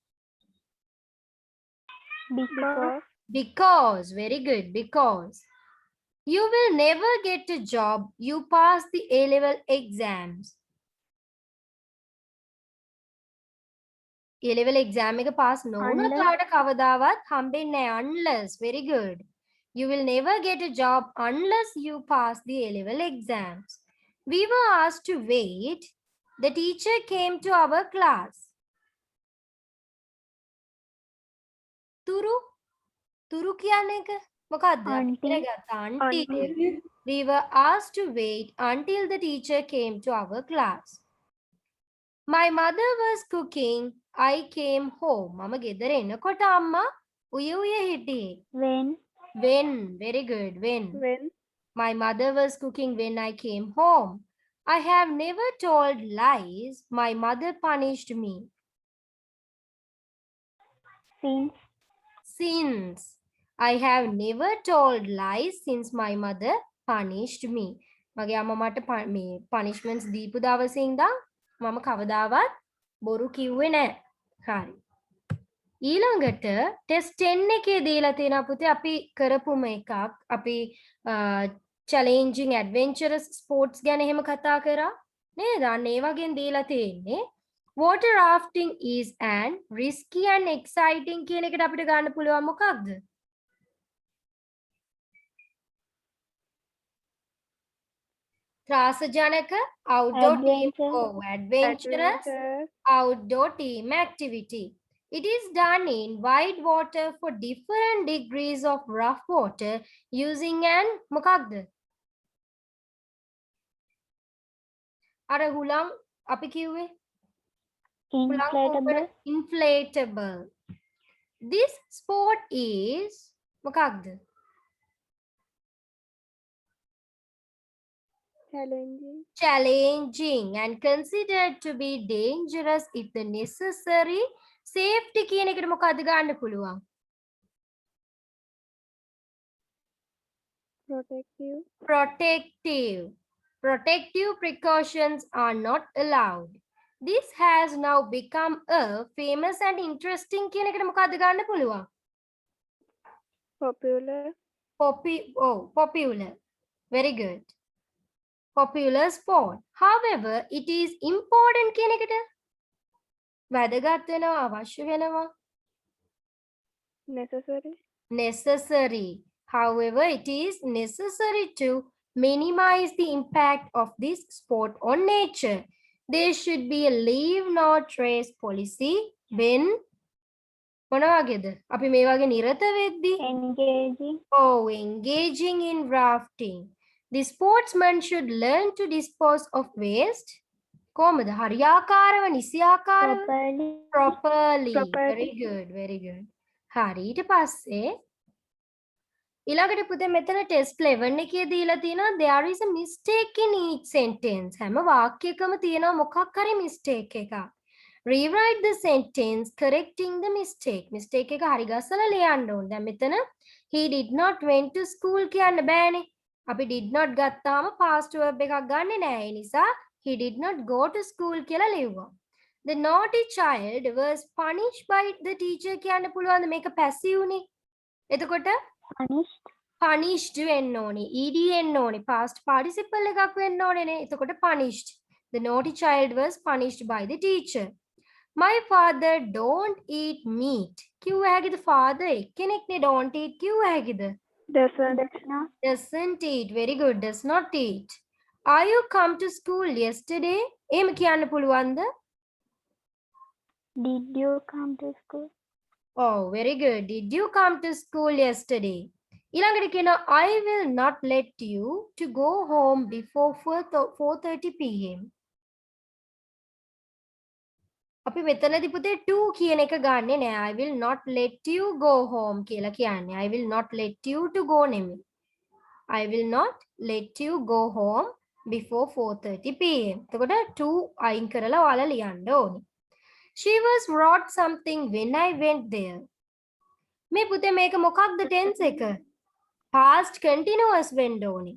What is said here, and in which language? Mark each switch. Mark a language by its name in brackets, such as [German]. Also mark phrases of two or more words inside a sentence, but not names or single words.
[English] Because, very good, because. You will never get a job. You pass the A-level exams. A-level exam [Sinhala] එක pass නොවුනොත් ඔයාලට කවදාවත් හම්බෙන්නේ නැහැ. [English] Unless, very good. You will never get a job unless you pass the A-level exams. We were asked to wait. The teacher came to our class. [Sinhala] තුරු කියන්නේ එක මොකක්ද? [English] Until. We were asked to wait until the teacher came to our class. My mother was cooking. I came home. [Sinhala] මම ගෙදර එනකොට අම්මා උය හිටියේ. [English] When, very good. When. My mother was cooking when I came home. I have never told lies. My mother punished me. Since. I have never told lies since my mother punished me. [Sinhala] මගේ අම්මා මට මේ punishments දීපු දවසේ ඉඳන් මම කවදාවත් බොරු කිව්වේ නැහැ. හරි. ඊළඟට ටෙස්ට් 10 එකේ දීලා තියෙනවා පුතේ අපි කරපුම එකක්. අපි [English] challenging adventurous sports [Sinhala] ගැන එහෙම කතා කරා නේද? අන්න ඒ වගේන් දීලා තියෙන්නේ [English] water rafting is an risky and exciting [Sinhala] කියන එකට අපිට ගන්න පුළුවන් මොකක්ද? [English] ත්‍රාසජනක outdoor team adventurous outdoor team activity. It is done in wide water for different degrees of rough water using an මොකක්ද? [Sinhala] අර හුලං අපි කිව්වේ inflatable. [English] This sport is මොකක්ද? Challenging and considered to be dangerous if the necessary safety [Sinhala] කියන එකට මොකක්ද ගන්න පුළුවන්? [English] Protective precautions are not allowed. This has now become a famous and interesting [Sinhala] කියන එකට මොකක්ද ගන්න පුළුවන්? [English] Popular. Very good. Popular sport. However, it is important [Sinhala] කියන එකට වැදගත් වෙනවා අවශ්‍ය වෙනවා. [English] Necessary. However, it is necessary to minimize the impact of this sport on nature. There should be a leave no trace policy when [Sinhala] මොන වගේද? අපි මේ වගේ නිරත වෙද්දී [English] engaging in rafting. The sportsman should learn to dispose of waste. [Sinhala] කොහොමද? හරියාකාරව නිසියාකාරව [English] properly. very good very good. [Sinhala] හරි ඊට පස්සේ ඊළඟට පුතේ මෙතන ටෙස්ට් 11 එකේ දීලා තියෙනවා [English] there is a mistake in each sentence. [Sinhala] හැම වාක්‍යයකම තියෙනවා මොකක් හරි mistake එකක්. [English] Rewrite the sentence correcting the mistake. [Sinhala] Mistake එක හරි ගස්සලා ලියන්න ඕනේ. දැන් මෙතන [English] he did not went to school [Sinhala] කියන්න බෑනේ. අපි [English] did not [Sinhala] ගත්තාම [English] past verb [Sinhala] එකක් ගන්නෙ නෑ. ඒ නිසා [English] he did not go to school [Sinhala] කියලා ලියුවා. [English] The naughty child was punished by the teacher [Sinhala] කියන්න පුළුවන්ද? මේක passive නේ. එතකොට punished වෙන්න ඕනේ. ed එන්න ඕනේ. [English] past participle [Sinhala] එකක් වෙන්න ඕනේ නේ. එතකොට punished. [English] The naughty child was punished by the teacher. My father don't eat meat. [Sinhala] කිව්ව හැකිද father එක්කෙනෙක් නේ [English] don't eat [Sinhala] කිව්ව හැකිද? [English] Doesn't eat. Very good. Does not eat. Are you come to school yesterday? [Sinhala] එහෙම කියන්න පුළුවන්ද? [English] Did you come to school? Oh, very good. Did you come to school yesterday? [Sinhala] ඊළඟට කියනවා [English] I will not let you to go home before 4:30 pm. [Sinhala] අපි මෙතනදී පුතේ to කියන එක ගන්නෙ නෑ. [English] I will not let you go home [Sinhala] කියලා කියන්නේ. [English] I will not let you to go නෙමෙයි. I will not let you go home before 4:30 pm. [Sinhala] එතකොට to අයින් කරලා ඔයාලා ලියන්න ඕනේ. [English] She was wrote something when I went there. [Sinhala] මේ පුතේ මේක මොකක්ද tense එක? [English] past continuous [Sinhala] වෙන්න ඕනේ.